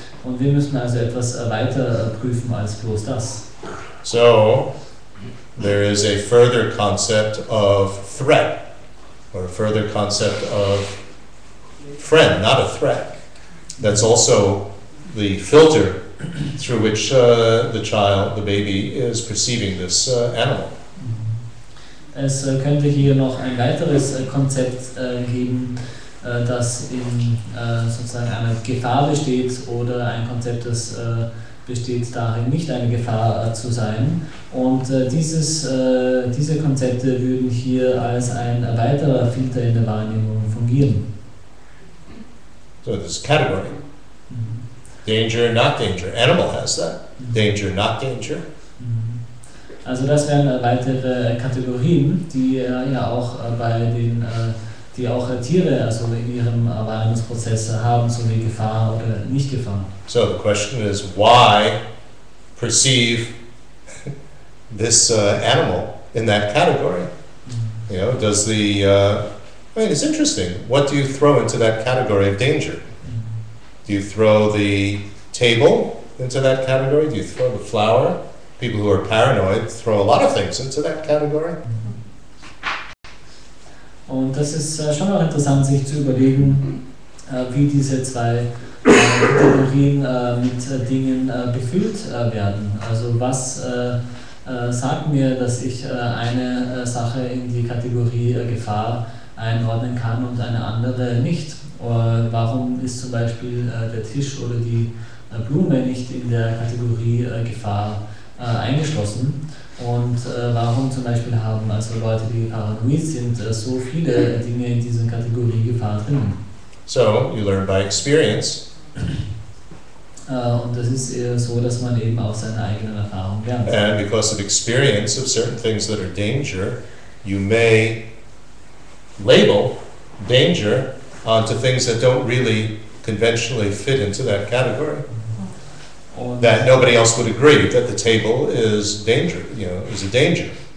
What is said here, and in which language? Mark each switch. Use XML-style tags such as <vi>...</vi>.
<de>Und wir müssen also etwas weiter prüfen als bloß das.</de> <en>So, there is a further concept of threat, or a further concept of friend, not a threat. That's also the filter through which the child, the baby, is perceiving this animal.</en> <de>Es könnte hier noch ein weiteres Konzept geben, das in sozusagen einer Gefahr besteht, oder ein Konzept, das besteht darin, nicht eine Gefahr zu sein. Und diese Konzepte würden hier als ein weiterer Filter in der Wahrnehmung fungieren.</de> <en>So this category. Danger, not danger. Animal has that. Danger, not danger.</en> <de>Also das wären weitere Kategorien, die ja auch bei den, die auch Tiere also in ihrem Wahrnehmungsprozess haben, so wie Gefahr oder nicht Gefahr.</de> <en>So the question is, why perceive this animal in that category? You know, does the I mean, it's interesting. What do you throw into that category of danger? Do you throw the table into that category? Do you throw the flower? People who are paranoid throw a lot of things into that category.</en> <de>Und das ist schon auch interessant, sich zu überlegen, wie diese zwei Kategorien mit Dingen befüllt werden. Also was sagt mir, dass ich eine Sache in die Kategorie Gefahr einordnen kann und eine andere nicht? Warum ist zum Beispiel der Tisch oder die Blume nicht in der Kategorie Gefahr eingeschlossen? Und warum zum Beispiel haben also Leute, die paranoid sind, so viele Dinge in dieser Kategorie Gefahr drin?</de> <en>So, you learn by experience.</en> <de>Und das ist eher so, dass man eben aus seiner eigenen Erfahrung lernt.</de> <en>And because of experience of certain things that are danger, you may label danger onto things that don't really conventionally fit into that category.</en> <de>Und</de> <en>That nobody else would agree that the table is danger, you know, is a danger.</en>